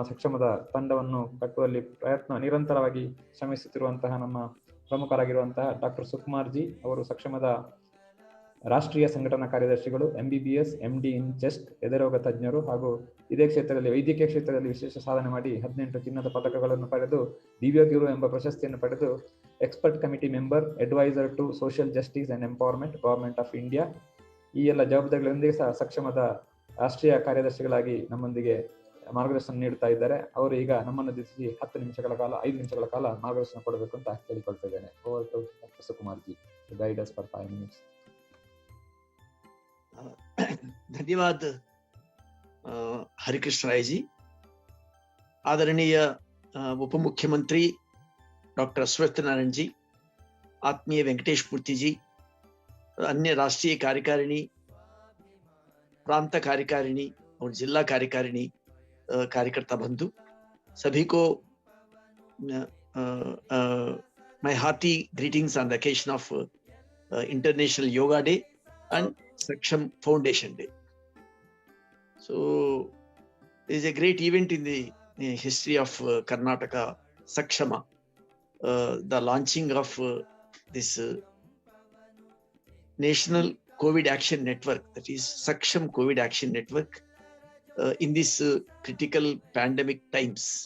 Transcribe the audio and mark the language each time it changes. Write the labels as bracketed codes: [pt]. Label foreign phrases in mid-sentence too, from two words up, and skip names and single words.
[kn] ಸಕ್ಷಮದ ತಂಡವನ್ನು ಕಟ್ಟುವಲ್ಲಿ ನಿರಂತರವಾಗಿ ಶ್ರಮಿಸುತ್ತಿರುವಂತಹ ನಮ್ಮ ಪ್ರಮುಖರಾಗಿರುವಂತಹ ಡಾಕ್ಟರ್ ಸುಕುಮಾರ್ ಜಿ ಅವರು ಸಕ್ಷಮದ ರಾಷ್ಟ್ರೀಯ ಸಂಘಟನಾ ಕಾರ್ಯದರ್ಶಿಗಳು, [en] MBBS MD in chest [kn] ಎದೆರೋಗ ತಜ್ಞರು ಹಾಗೂ ಇದೇ ಕ್ಷೇತ್ರದಲ್ಲಿ ವೈದ್ಯಕೀಯ ಕ್ಷೇತ್ರದಲ್ಲಿ ವಿಶೇಷ ಸಾಧನೆ ಮಾಡಿ 18 ಚಿನ್ನದ ಪದಕಗಳನ್ನು ಪಡೆದು ದಿವ್ಯಗುರು ಎಂಬ ಪ್ರಶಸ್ತಿಯನ್ನು ಪಡೆದು [en] expert committee member, advisor to social justice and empowerment, government of India. [kn] ಈ ಎಲ್ಲ ಜವಾಬ್ದಾರಿಗಳೊಂದಿಗೆ ಸಹ ಸಕ್ಷಮದ ರಾಷ್ಟ್ರೀಯ ಕಾರ್ಯದರ್ಶಿಗಳಾಗಿ ನಮ್ಮೊಂದಿಗೆ ಮಾರ್ಗದರ್ಶನ ನೀಡುತ್ತಾ ಇದ್ದಾರೆ. ಅವರು ಈಗ ನಮ್ಮನ್ನು ಉದ್ದೇಶಿಸಿ 5 ನಿಮಿಷಗಳ ಕಾಲ ಮಾರ್ಗದರ್ಶನ ಕೊಡಬೇಕು ಅಂತ ಕೇಳಿಕೊಳ್ತಾ ಇದ್ದೇನೆ. [en] Over to Doctor Sukumar ji, guide us for 5 minutes. [hi] धन्यवाद हरिकृष्ण राय जी. आदरणीय उप मुख्यमंत्री डॉक्टर सत्यनारायण जी, आत्मीय वेंकटेश मूर्ति जी, अन्य राष्ट्रीय कार्यकारिणी, प्रांत कार्यकारिणी और जिला कार्यकारिणी कार्यकर्ता बंधु सभी को [en] my hearty greetings on the occasion of International Yoga Day and Saksham Foundation Day. So it is a great event in the history of Karnataka, Sakshama, the launching of this National COVID Action Network, that is Saksham COVID Action Network, in this critical pandemic times.